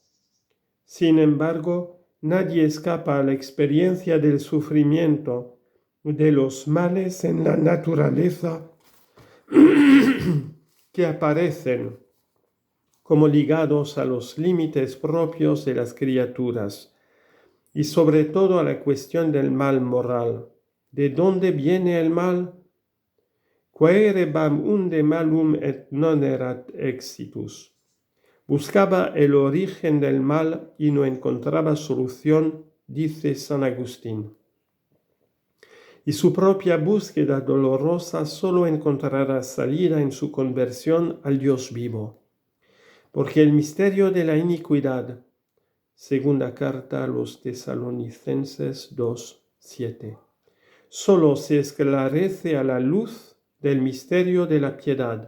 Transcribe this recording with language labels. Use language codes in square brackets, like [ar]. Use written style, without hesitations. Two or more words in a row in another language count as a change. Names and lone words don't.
[es] Sin embargo, nadie escapa a la experiencia del sufrimiento, de los males en la naturaleza que aparecen como ligados a los límites propios de las criaturas y sobre todo a la cuestión del mal moral. ¿De dónde viene el mal? [la] Quaerebam unde malum et non erat exitus. [es] Buscaba el origen del mal y no encontraba solución, dice San Agustín. Y su propia búsqueda dolorosa solo encontrará salida en su conversión al Dios vivo. Porque el misterio de la iniquidad, segunda carta a los Tesalonicenses 2:7, solo se esclarece a la luz del misterio de la piedad.